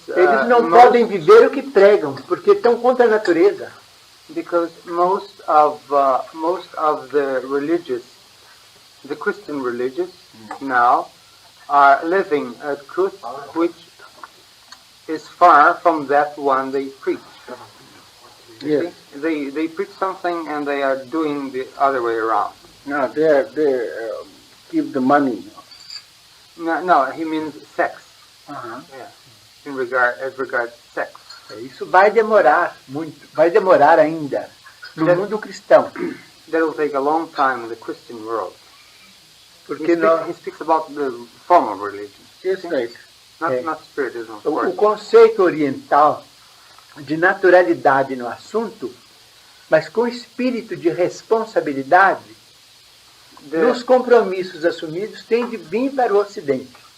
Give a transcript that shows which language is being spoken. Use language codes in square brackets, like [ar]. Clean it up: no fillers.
[pt] eles não podem viver o que pregam, porque estão contra a natureza. [en] Because most of the Christian religious now are living a truth which is far from that one they preach. Yes. They preach something and they are doing the other way around. No, they keep the money. No, he means sex. Uh-huh. Yeah. As regards sex. [pt] Isso vai demorar muito, vai demorar ainda no mundo cristão. [en] That will take a long time in the Christian world. [pt] Porque [en] he speaks about the form of religion. Yes, right. Not spiritism, of course. [pt] O conceito oriental de naturalidade no assunto, mas com espírito de responsabilidade, nos compromissos assumidos, tem de vir para o Ocidente.